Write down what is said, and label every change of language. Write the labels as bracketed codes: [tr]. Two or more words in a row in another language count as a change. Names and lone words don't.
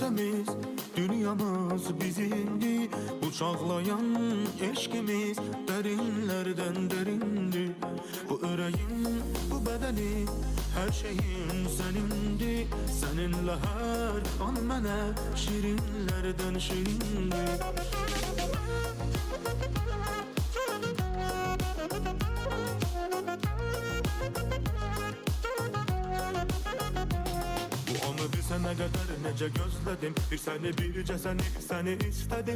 [tr] eşkimiz, dünyamız bizimdi. Bu çağlayan eşkimiz derinlerden derindi. Bu yüreğim, bu bedenim, her şeyim senindi. Seninle her an mənə şirinlerden şirindi. [az] Sənə qədər necə gözlədim, bir səni bircə səni istədim.